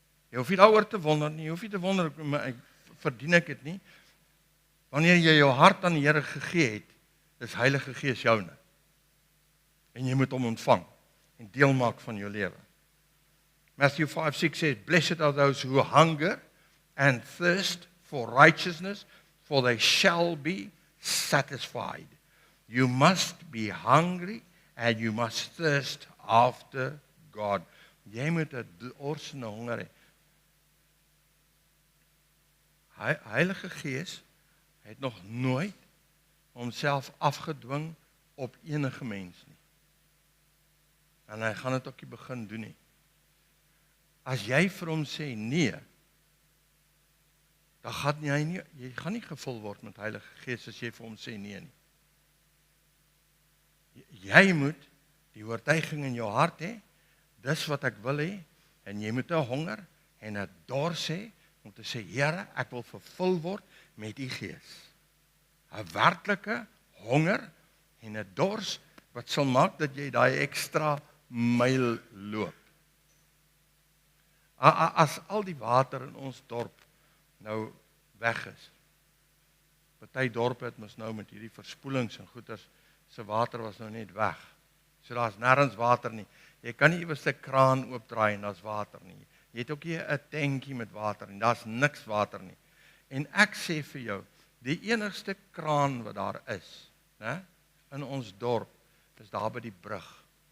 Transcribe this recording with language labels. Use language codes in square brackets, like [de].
[af] Jy hoef nie daaroor te wonder nie, jy hoef nie te wonder, verdien ek dit nie. Wanneer jy jou hart aan die Here gegee het, is Heilige Gees joune. En jy moet hom ontvang en deel maak van jou lewe. [en] Matthew 5:6 says, blessed are those who hunger and thirst for righteousness, for they shall be satisfied. You must be hungry and you must thirst after God. [af] Jy moet 'n dors en honger hê. Heilige Gees het nog nooit homself afgedwing op enige mens nie. En hy gaan dit ook nie begin doen nie. As jy vir hom sê nee, dan gaan jy gaan nie gevul word met Heilige Gees as jy vir hom sê nee nie. Jy moet die oortuiging in jou hart hê, dis wat ek wil hê, en jy moet 'n honger en 'n dors hê om te sê, Here, ek wil vervul word met u Gees. 'n werklike honger en 'n dors wat sal maak dat jy daai ekstra myl loop. As al die water in ons dorp nou weg is. Party dorpe het mos nou met hierdie verspoelings en goeters, se water was nou net weg. So daar's nêrens water nie. Jy kan nie iewers 'n kraan oopdraai en daar's water nie. Jy het ook nie 'n tankie met water nie. Daar's niks water nie. En ek sê vir jou, die enigste kraan wat daar is, né, in ons dorp, is daar by die brug.